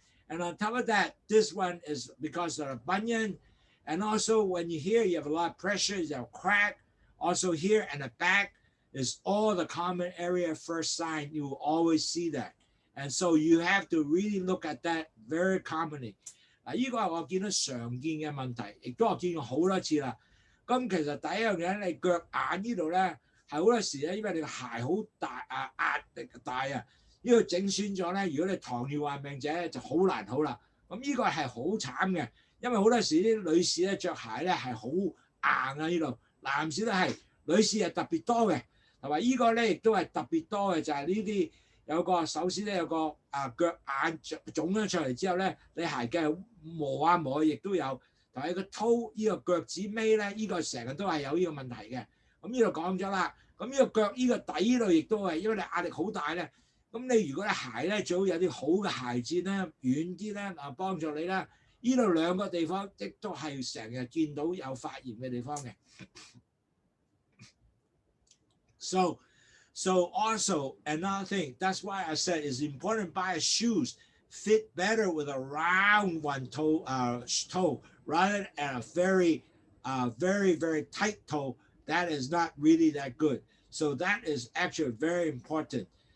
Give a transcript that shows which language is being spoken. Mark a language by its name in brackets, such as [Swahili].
[English] And on top of that, this one is because of the bunion. And also when you hear you have a lot of pressure, you have a crack. Also here and the back is all the common area first sign. You will always see that. And so you have to really look at that very commonly. [Cantonese] 呢個係我見到常見嘅問題，亦都我見過好多次啦。咁其實第一樣嘢，你腳眼呢度咧係好多時咧，因為你個鞋好大壓力大啊，呢度整損咗咧。如果你糖尿患病者就好難好啦。咁呢個係好慘嘅，因為好多時啲女士咧着鞋咧係好硬啊呢度，男士都係，女士係特別多嘅，同埋呢個咧亦都係特別多嘅，就係呢啲。有個首先咧有個腳眼腫咗出嚟之後咧，你鞋嘅磨磨亦都有，同埋個toe呢個腳趾尾咧，呢個成日都係有呢個問題嘅。咁呢度講咗啦，咁呢個腳呢個底呢度亦都係，因為你壓力好大咧。咁你如果你鞋咧最好有啲好嘅鞋墊咧，軟啲咧幫助你啦。呢度兩個地方亦都係成日見到有發炎嘅地方嘅。 [English] So also another thing, that's why I said it's important to buy shoes fit better with a round one toe rather than a very, very tight toe. That is not really that good. So that is actually very important.